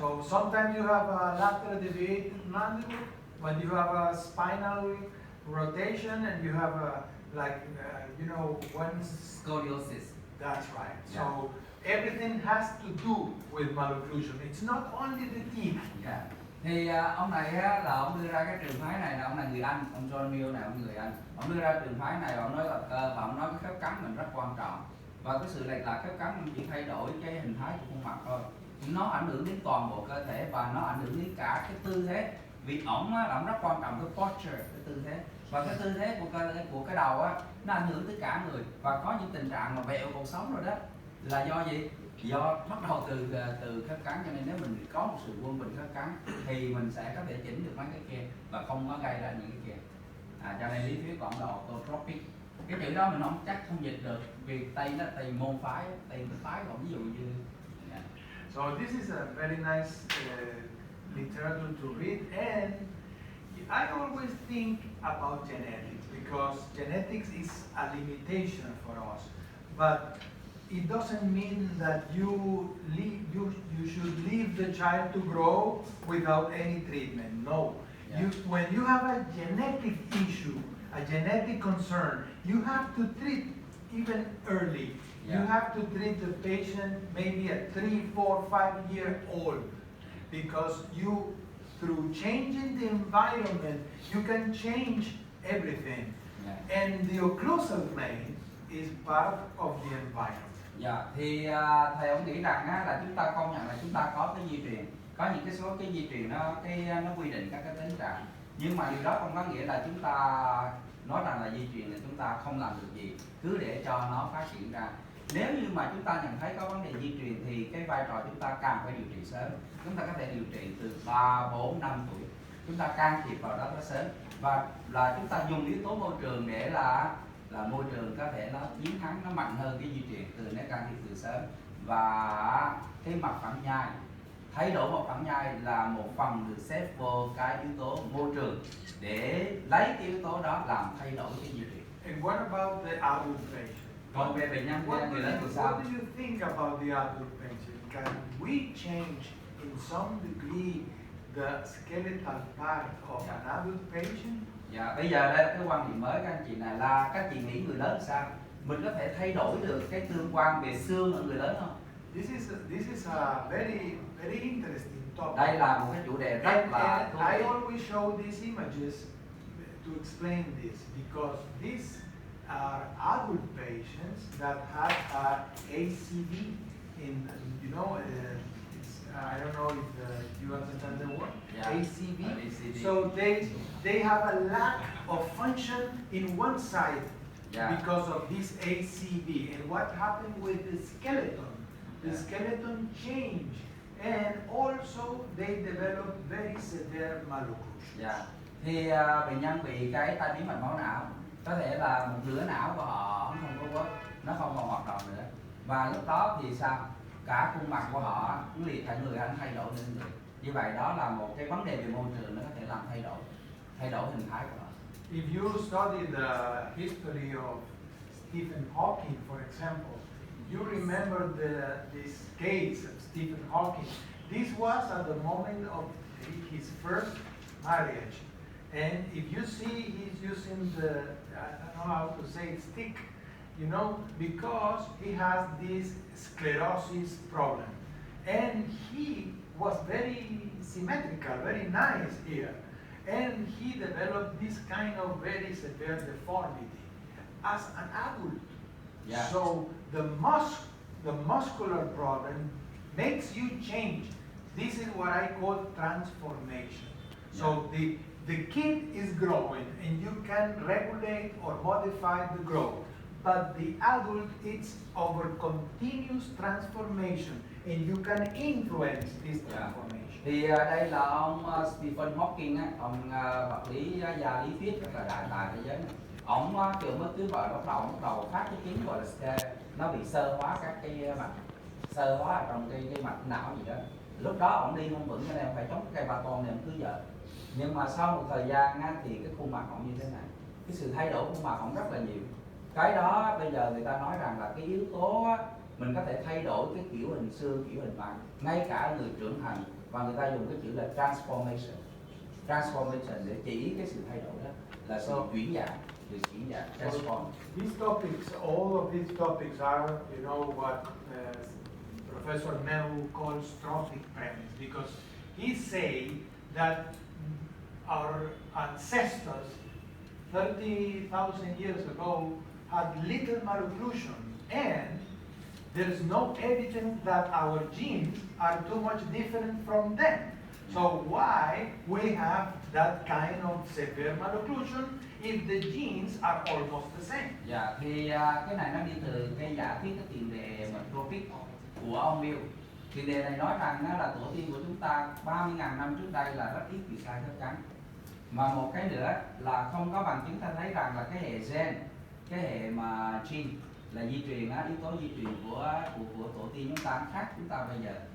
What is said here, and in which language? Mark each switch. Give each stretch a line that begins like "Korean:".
English: So sometimes you have a lateral deviated mandible, when you have a spinal rotation, and you have a one scoliosis. That's right. Yeah. So everything has to do with malocclusion. It's not only the teeth. Yeah.
Vietnamese: Thì ông này á, là ông đưa ra cái trường phái này, là ông là người Anh, ông John Mill này, ông người Anh. Ông đưa ra trường phái này, ông nói là cơ, và ông nói cái khớp cắn mình rất quan trọng. Và cái sự lệch lạc khớp cắn mình chỉ thay đổi cái hình thái của khuôn mặt thôi. Nó ảnh hưởng đến toàn bộ cơ thể và nó ảnh hưởng đến cả cái tư thế. Vì ổng á, là ổng rất quan trọng cái posture, cái tư thế. Và cái tư thế của cái đầu á, nó ảnh hưởng tới cả người. Và có những tình trạng mà vẹo cuộc sống rồi đó là do gì? Do bắt đầu từ khớp cắn, cho nên nếu mình có một sự quân bình khớp cắn thì mình sẽ có thể chỉnh được mấy cái kia và không có gây ra những cái kia. Cho nên lý thuyết của ông là orthotropic. Cái chữ đó mình không chắc không dịch được vì Tây nó Tây môn phái, Tây phái còn ví dụ như.
English: Yeah. So this is a very nice literature to read, and I always think about genetics because genetics is a limitation for us, but it doesn't mean that you should leave the child to grow without any treatment. No. Yeah. When you have a genetic issue, a genetic concern, you have to treat even early. Yeah. You have to treat the patient maybe at 3, 4, 5 years old, because through changing the environment, you can change everything. Yeah. And the occlusal plane is part of the environment.
Vietnamese: Dạ, thì thầy ông nghĩ rằng á, là chúng ta công nhận là chúng ta có cái di truyền, có những cái số cái di truyền nó quy định các cái tính trạng, nhưng mà điều đó không có nghĩa là chúng ta nói rằng là di truyền là chúng ta không làm được gì, cứ để cho nó phát triển ra. Nếu như mà chúng ta nhận thấy có vấn đề di truyền thì cái vai trò chúng ta càng phải điều trị sớm. Chúng ta có thể điều trị từ 3, 4, 5 tuổi, chúng ta can thiệp vào đó rất sớm, và là chúng ta dùng yếu tố môi trường để là môi trường có thể nó chiến thắng, nó mạnh hơn cái di truyền từ nếu can thiệp từ sớm. Và cái mặt phẳng nhai, thay đổi mặt phẳng nhai là một phần được xếp vô cái yếu tố môi trường để lấy cái yếu tố đó làm thay đổi cái di truyền.
English: And what about the adult patient?
Vietnamese: Còn về bệnh nhân người lớn thì sao?
English: What do you think about the adult patient? Can we change in some degree the skeletal part of an adult patient?
Vietnamese: Dạ, bây giờ đây là cái quan điểm mới các anh chị này, là các anh chị nghĩ người lớn sao? Mình có thể thay đổi được cái tương quan về xương ở người lớn không?
English: This is a very interesting topic.
Vietnamese: Đây là một cái chủ đề rất là thú vị.
English: I always show these images to explain this because these are adult patients that have ACV in, I don't know if you understand the word. Yeah. ACV. ACV. So they have a lack of function in one side. Yeah. Because of this ACV. And what happened with the skeleton? The skeleton changed, and also they develop very severe malocclusion. Yeah.
Vietnamese: Thì bệnh nhân bị cái tai biến mạch máu não, có thể là một nửa não của họ không có quất, nó không còn hoạt động nữa, và lúc đó thì sao? Cả khuôn mặt của họ liệt thành người anh thay đổi lên người. Như vậy đó là một cái vấn đề về môi trường, nó có thể làm thay đổi hình thái của họ.
English: If you study the history of Stephen Hawking, for example, you remember this case of Stephen Hawking. This was at the moment of his first marriage. And if you see, he's using I don't know how to say it, stick, because he has this sclerosis problem. And he was very symmetrical, very nice here. And he developed this kind of very severe deformity as an adult. Yeah. So the muscular problem makes you change. This is what I call transformation. Yeah. So the kid is growing and you can regulate or modify the growth. but the adult it's over continuous transformation, and you can influence this transformation.
Vietnamese: Thì đây là ông Stephen Hawking á, ông vật lý gia lý thuyết rất là đại tài thế giới này. Ông kiểu mới cứ bắt đầu phát cái chứng gọi là nó bị sơ hóa các cái mạch, sơ hóa ở trong cái mạch não gì đó. Lúc đó ông đi không vững cho nên phải chống cây ba con này ông cứ vợ. Nhưng mà sau một thời gian á, thì cái khuôn mặt ông như thế này, cái sự thay đổi khuôn mặt ông rất là nhiều. Cái đó bây giờ người ta nói rằng là cái yếu tố á, mình có thể thay đổi cái kiểu hình xương, kiểu hình mặt, ngay cả người trưởng thành, và người ta dùng cái chữ là transformation để chỉ cái sự thay đổi đó là sự chuyển dạng, transform.
English: These topics, all of these topics are, you know, what Professor Melu calls trophic premise, because he say that our ancestors 30,000 years ago had little malocclusion, and there's no evidence that our genes are too much different from them. So why we have that kind of severe malocclusion if the genes are almost the same?
Vietnamese: Dạ, thì cái này nó đi từ cái giả thuyết cái tiền đề trophic của ông Mill. Tiền đề này nói rằng là tổ tiên của chúng ta 30.000 năm trước đây là rất ít bị sai khớp cắn. Mà một cái nữa là không có bằng chứng ta thấy rằng là cái hệ gen, cái hệ mà gene là di truyền yếu tố di truyền của tổ tiên chúng ta khác chúng ta bây giờ.